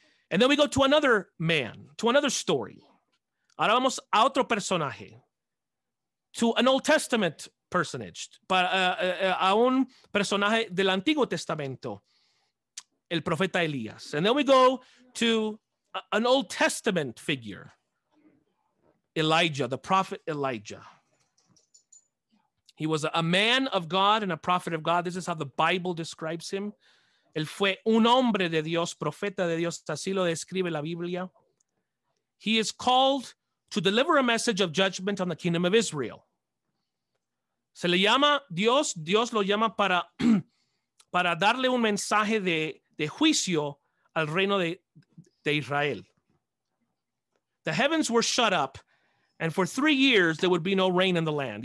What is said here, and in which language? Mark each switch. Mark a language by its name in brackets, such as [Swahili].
[English] And then we go to another man, to another story. [Spanish] Ahora vamos a otro personaje, [English] to an Old Testament personage, [Spanish] a un personaje del Antiguo Testamento, el profeta Elías. [English] And then we go to an Old Testament figure, Elijah, the prophet Elijah. He was a man of God and a prophet of God. This is how the Bible describes him. [Spanish] Él fue un hombre de Dios, profeta de Dios, así lo describe la Biblia. [English] He is called to deliver a message of judgment on the kingdom of Israel. [Spanish] Se le llama Dios lo llama para darle un mensaje de juicio al reino de Israel. [English] The heavens were shut up, and for 3 years there would be no rain in the land.